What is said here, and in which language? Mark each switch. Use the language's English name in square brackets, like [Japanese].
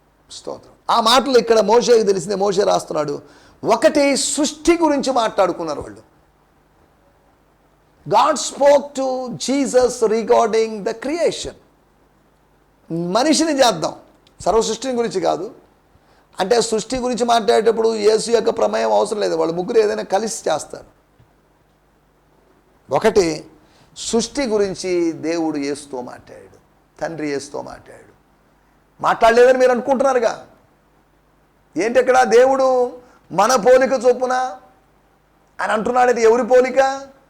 [Telugu] స్తోత్రం. ఆ మాటలు ఇక్కడ మోషేకి తెలిసిందే. మోషే రాస్తున్నాడు. ఒకటి, సృష్టి గురించి మాట్లాడుకున్నారు వాళ్ళు. [English] God spoke to Jesus regarding the creation. [Telugu] మనిషిని చేద్దాం, సర్వ సృష్టిని గురించి కాదు. అంటే సృష్టి గురించి మాట్లాడేటప్పుడు యేసు యొక్క ప్రమేయం అవసరం లేదు. వాళ్ళు ముగ్గురు ఏదైనా కలిసి చేస్తారు. ఒకటి, సృష్టి గురించి దేవుడు యేసుతో మాట్లాడాడు, తండ్రి యేసుతో మాట్లాడాడు. మాట్లాడలేదని మీరు అనుకుంటున్నారుగా. ఏంటి ఇక్కడ దేవుడు మన పోలిక చొప్పున అని అంటున్నాడు. అది ఎవరి పోలిక?